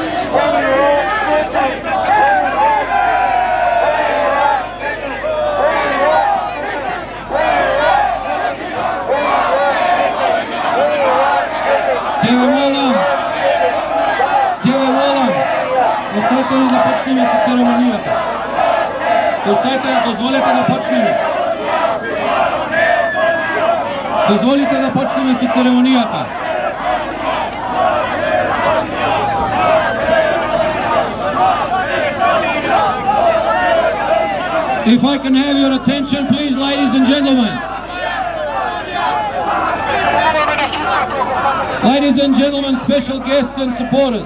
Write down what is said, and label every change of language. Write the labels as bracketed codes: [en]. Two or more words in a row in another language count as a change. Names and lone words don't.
[mk] Ќе ве молам, оставете ни да почнеме со церемонијата. Оставете, дозволете да почнеме. Дозволите да почнеме со церемонијата. [en] If I can have your attention, please, ladies and gentlemen. Ladies and gentlemen, special guests and supporters.